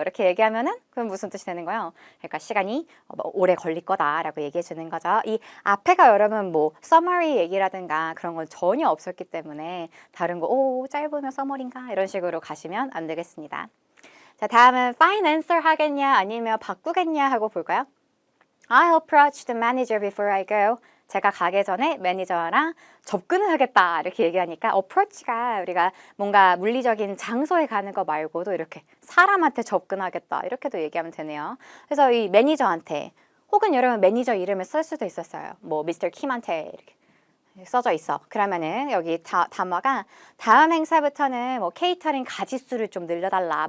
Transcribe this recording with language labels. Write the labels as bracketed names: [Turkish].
[Korean] 이렇게 얘기하면은 그럼 무슨 뜻이 되는 거예요? 그러니까 시간이 오래 걸릴 거다라고 얘기해 주는 거죠. 이 앞에가 여러분 뭐 summary 얘기라든가 그런 건 전혀 없었기 때문에 다른 거 짧으면 summary인가 이런 식으로 가시면 안 되겠습니다. 자, 다음은 find answer 하겠냐 아니면 바꾸겠냐 하고 볼까요? [English] I'll approach the manager before I go. [Korean] 제가 가기 전에 매니저랑 접근을 하겠다 이렇게 얘기하니까 approach가 우리가 뭔가 물리적인 장소에 가는 거 말고도 이렇게 사람한테 접근하겠다 이렇게도 얘기하면 되네요. 그래서 이 매니저한테 혹은 여러분 매니저 이름을 쓸 수도 있었어요. 뭐 미스터 킴한테 이렇게 써져 있어. 그러면은 여기 담화가 다음 행사부터는 뭐 케이터링 가짓수를 좀 늘려달라.